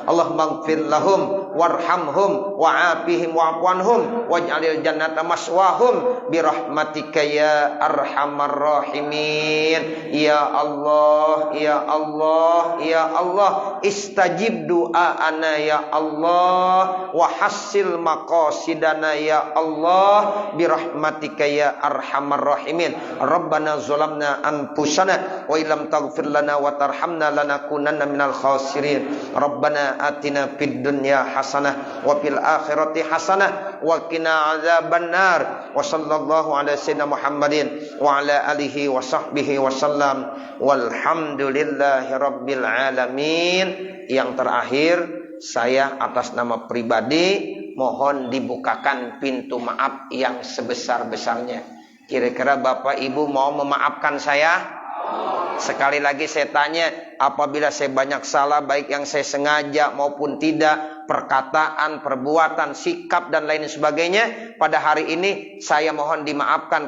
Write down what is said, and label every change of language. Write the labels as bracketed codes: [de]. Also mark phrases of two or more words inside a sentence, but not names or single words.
[ar] اللهم اغفر لهم وارحمهم وعافهم واعفهم واجعل الجنة مثواهم برحمتك يا أرحم الراحمين. يا الله، يا الله، يا الله، استجب دعاءنا يا الله وحصل مقاصدنا يا الله برحمتك يا أرحم الراحمين. ربنا ظلمنا أنفسنا وإن لم تغفر لنا وترحمنا لنكونن من الخاسرين. ربنا آتنا في الدنيا حسنة وفي الآخرة حسنة وقنا عذاب النار. وصلى الله على سيدنا محمد وعلى آله وصحبه وسلم. والحمد لله رب العالمين. [id] Yang yang terakhir, saya atas nama pribadi mohon dibukakan pintu maaf yang sebesar-besarnya. Kira-kira Bapak Ibu mau memaafkan saya? Sekali lagi saya tanya, apabila saya banyak salah, baik yang saya sengaja maupun tidak, perkataan, perbuatan, sikap dan lain sebagainya, pada hari ini saya mohon dimaafkan.